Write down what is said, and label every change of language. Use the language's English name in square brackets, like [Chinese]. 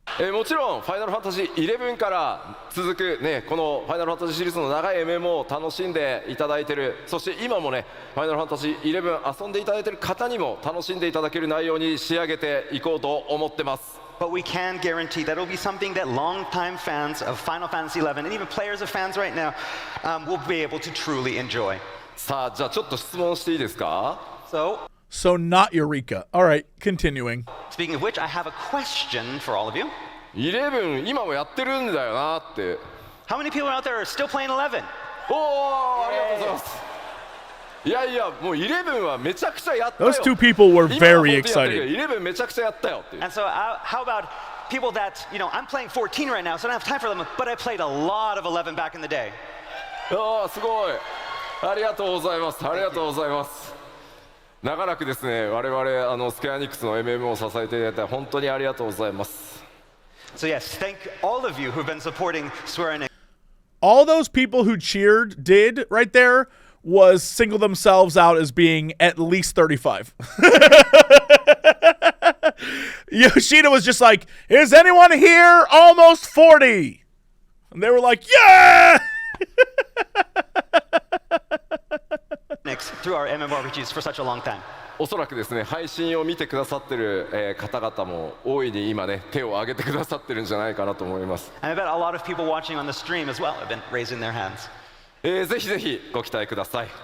[Japanese] もちろん、ファイナルファンタジー11から続く、ね、このファイナルファンタジーシリーズの長い MMO を楽しんでいただいている、そして今もね、ファイナルファンタジー11遊んでいただいている方にも楽しんでいただける内容に仕上げていこうと思ってます。 [English] But we can guarantee that it'll be something that longtime fans of Final Fantasy XI and even players of fans right now will be able to truly enjoy. [Japanese] さあ、じゃあちょっと質問していいですか? [English] So not Eureka. All right, continuing. Speaking of which, I have a question for all of you. [Japanese] 11今もやってるんだよなって。 [English] How many people out there are still playing 11? [Japanese] おお、ありがとうございます。いやいや、もう11はめちゃくちゃやったよ。 [English] Those two people were very excited. [Japanese] 11めちゃくちゃやったよって。 [English] And so how about people that, you know, I'm playing 14 right now, so I don't have time for them, but I played a lot of 11 back in the day. [Japanese] ああ、すごい。ありがとうございます。ありがとうございます。長らくですね、我々スクエアニックスの MMO を支えていただいて本当にありがとうございます。 [English] So yes, thank all of you who've been supporting Square Enix. All those people who cheered did right there was single themselves out as being at least 35. Yoshida was just like, is anyone here almost 40? And they were like, yeah! Through our MMORPGs for such a long time. [Japanese] おそらくですね、配信を見てくださってる、方々も大いに今ね、手を挙げてくださってるんじゃないかなと思います。 [English] And I bet a lot of people watching on the stream as well have been raising their hands. [Japanese] ぜひぜひご期待ください。